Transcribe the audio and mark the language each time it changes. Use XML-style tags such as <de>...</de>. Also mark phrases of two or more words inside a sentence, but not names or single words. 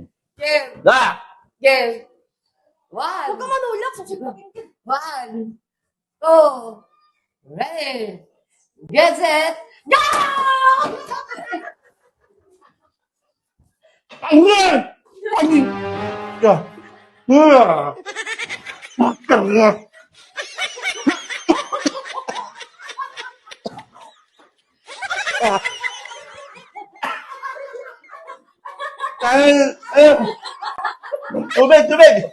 <tl>Game. Da! Game. Huwag ka 1, manulak. Susubukin kita. 1, 2,</tl> <en>ready, get set, go!</en> <tl>Angin! Angin! Ya. Makarya. Tubig!</tl>